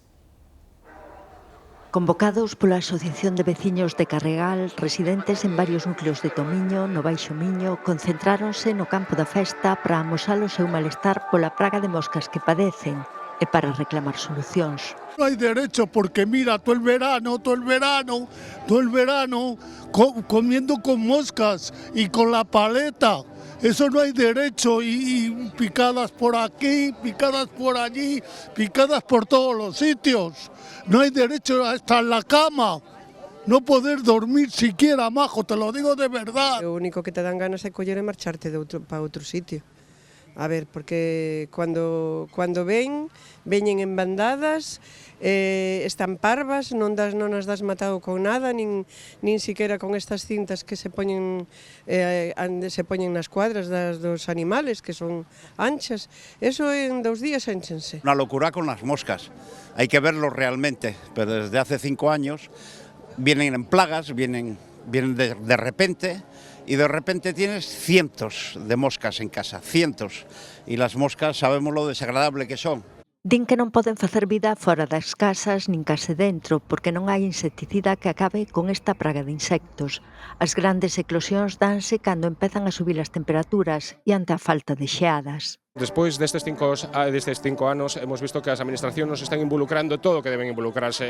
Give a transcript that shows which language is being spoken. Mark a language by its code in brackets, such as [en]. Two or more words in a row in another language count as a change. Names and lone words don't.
[gl] Convocados pola Asociación de Veciños de Carregal, residentes en varios núcleos de Tomiño, no Baixo Miño, concentráronse no campo da festa para amosar o seu malestar pola praga de moscas que padecen. e para reclamar solucións. [es] No hay derecho porque mira, todo el verano comiendo con moscas y con la paleta. Eso no hay derecho y picadas por aquí, picadas por allí, picadas por todos los sitios. No hay derecho hasta en la cama. No poder dormir siquiera, majo, te lo digo de verdad. [gl] O único que te dan ganas é coller e marcharte para outro sitio. A ver, porque cando veñen en bandadas, están parvas, non as das matado con nada, nin siquiera con estas cintas que se poñen nas cuadras dos animales, que son anchas. Eso en 2 días énchense. [es] Una locura con las moscas, hay que verlo realmente, pero desde hace 5 años vienen en plagas, vienen de repente, y de repente tienes cientos de moscas en casa, cientos, y las moscas sabemos lo desagradable que son. [gl] Din que non poden facer vida fora das casas nin case dentro porque non hai insecticida que acabe con esta praga de insectos. As grandes eclosións danse cando empezan a subir as temperaturas e ante a falta de xeadas. Despois destes 5 anos [es] hemos visto [gl] que as administracións nos están involucrando todo o que deben involucrarse.